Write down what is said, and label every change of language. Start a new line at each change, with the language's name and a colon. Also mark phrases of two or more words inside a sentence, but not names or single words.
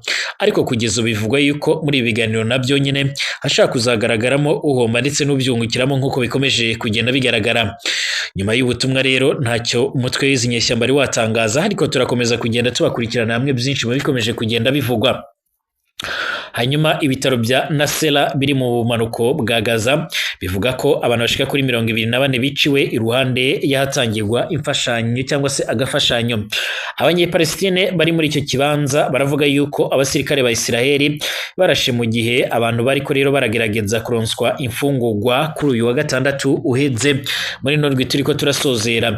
Rundi: Ariko kugeza bivugwa yuko muri ibi biganiro nabyo nyine hashaka kuzagaragaramo uhomba ndetse n'ubyungukiramo nk'uko bikomeje kugenda bigaragara. Nyuma y'ubutumwa rero ntacyo umutwe w'izi nyeshyamba ari watangaza, ariko turakomeza kugenda tubakurikirana hamwe byinshi mu bikomeje kugenda bivugwa. Hanyuma ibitaro bya Nasera biri mu bumanuko bwa Gaza bivuga ko abantu bashika kuri 24 biciwe iruhande y'ahatangirwa imfashanyo cyangwa se agafashanyo. Abanyepalestine bari muri icyo kibanza baravuga yuko abasirikare ba Isiraheli barashe mu gihe abantu bariko rero baragerageza kuronswa imfungurwa kuri uyu wa gatandatu uheze muri Nordwi turiko turasozera.